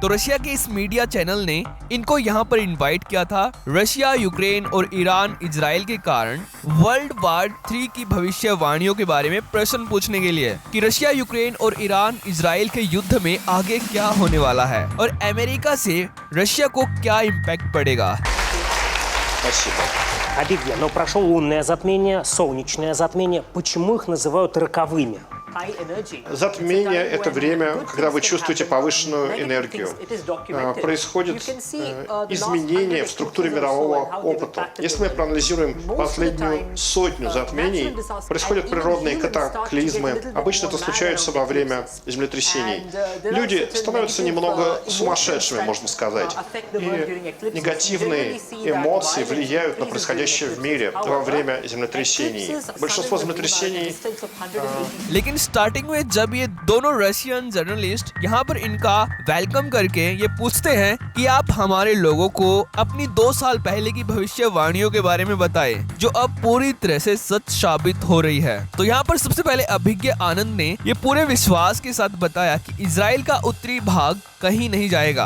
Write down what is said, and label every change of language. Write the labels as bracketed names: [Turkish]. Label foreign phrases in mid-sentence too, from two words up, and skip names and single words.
[Hindi] तो रशिया के इस [English] media channel [Hindi] ने इनको यहाँ पर इनवाइट किया था रशिया, यूक्रेन और ईरान इजराइल के कारण [English] World War 3 [Hindi] की भविष्यवाणियों के बारे में प्रश्न पूछने के लिए कि रशिया, यूक्रेन और ईरान इजराइल के युद्ध में आगे क्या होने वाला है और अमेरिका से रशिया को क्या इम्पैक्ट पड़ेगा। [Russian] спасибо. Абигья, но прошло лунное затмение, солнечное затмение. Почему их называют роковыми? [English] High energy. [Russian] Затмение – это время, когда вы чувствуете повышенную энергию. Происходят изменения в структуре мирового опыта. Если мы проанализируем последнюю сотню затмений, происходят природные катаклизмы. Обычно это случается во время землетрясений. Люди становятся немного сумасшедшими, можно сказать. И негативные эмоции влияют на происходящее в мире во время землетрясений. Большинство землетрясений [Hindi] लेकिन स्टार्टिंग में जब ये दोनों [English] Russian journalist [Hindi] यहाँ पर इनका वेलकम करके ये पूछते हैं कि आप हमारे लोगों को अपनी 2 साल पहले की भविष्यवाणियों के बारे में बताएं, जो अब पूरी तरह से सच साबित हो रही है। तो यहाँ पर सबसे पहले अभिज्ञा आनंद ने ये पूरे विश्वास के साथ बताया कि इजराइल का उत्तरी भाग कहीं नहीं जाएगा।